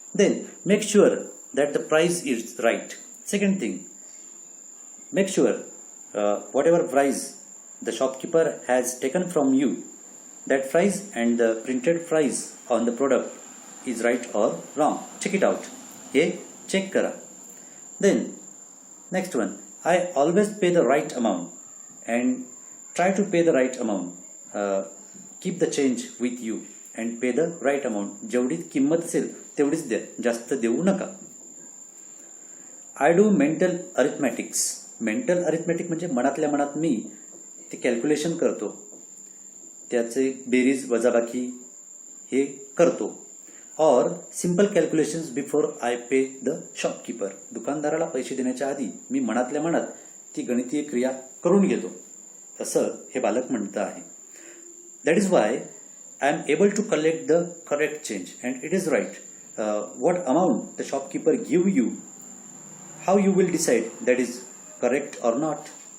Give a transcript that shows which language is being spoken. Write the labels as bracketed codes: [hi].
[en] Then make sure that the price is right. Second thing, make sure whatever price the shopkeeper has taken from you, that price and the printed price on the product is right or wrong. Check it out. Check [mr] kara. [en] Then next one, I always pay the right amount and try to pay the right amount. Keep the change with you and pay the right amount. [mr] जेवढी किंमत असेल तेवढीच द्या, जास्त देऊ नका. [en] I do mental arithmetics. [mr] Mental arithmetic म्हणजे मनातल्या मनात मी ते कॅल्क्युलेशन करतो, त्याचे बेरीज वजाबाकी हे करतो. [en] और simple calculations before I pay the shopkeeper. [mr] दुकानदाराला पैसे देण्याच्या आधी मी मनातल्या मनात ती गणितीय क्रिया करून घेतो, असं हे बालक म्हणतं आहे. [en] That is why I am able to collect the correct change and it is right. What amount the shopkeeper give you, how you will decide that is correct or not.